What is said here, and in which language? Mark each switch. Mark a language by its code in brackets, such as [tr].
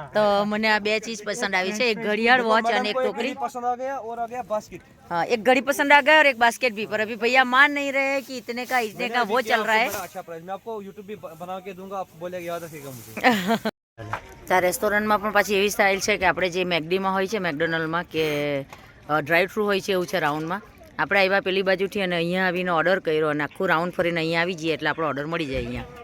[gu] તો મને આ 2 ચીજ પસંદ આવી છે, એક ઘડિયાળ वॉच અને એક टोकरी. [hi] पसंद आ गया और आ गया बास्केट. हाँ, एक घड़ी पसंद आ गया और एक बास्केट भी. पर अभी भैया मान नहीं रहे कि इतने का वो चल रहा है. अच्छा प्राइस मैं आपको यूट्यूब भी बना के दूंगा, आप बोलेगा याद रखिएगा मुझे. [gu] ત્યાં રેસ્ટોરન્ટમાં પણ પાછી એવી સ્ટાઇલ છે કે આપણે જે મેકડીમાં હોય છે, મેકડોનલ્ડમાં કે ડ્રાઈવ થ્રુ હોય છે એવું છે રાઉન્ડમાં. આપણે આવ્યા પેલી બાજુથી અને અહીંયા આવીને ઓર્ડર કર્યો અને આખું રાઉન્ડ ફરીને અહીંયા આવી જઈએ એટલે આપણો ઓર્ડર મળી જાય અહીંયા.